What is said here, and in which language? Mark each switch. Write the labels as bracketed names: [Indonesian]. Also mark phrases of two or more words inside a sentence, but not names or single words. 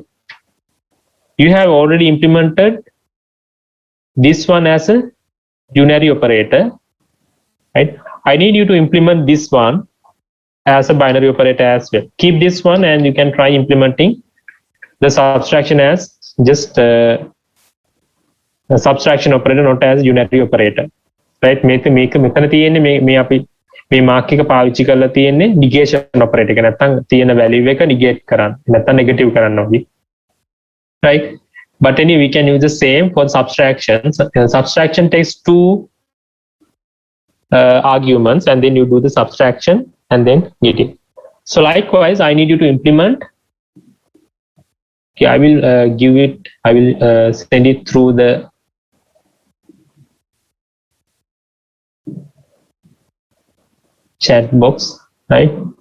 [English] You have already implemented this one as a unary operator, right? I need you to implement this one as a binary operator as well. Keep this one and you can try implementing the subtraction as just a subtraction operator, not as unary operator. right? [Sinhala] මේක මෙතන තියෙන්නේ මේ අපි මේ මාක් එක පාවිච්චි කරලා තියෙන්නේ [English] negation operator [Sinhala] එක නැත්නම් තියෙන value එක negate කරන්න නැත්නම් negative කරන්න වගේ, [English] right? But anyway, we can use the same for subtraction. Subtraction takes two arguments and then you do the subtraction and then get it. So likewise, I need you to implement. Okay, I will send it through the chat box, right?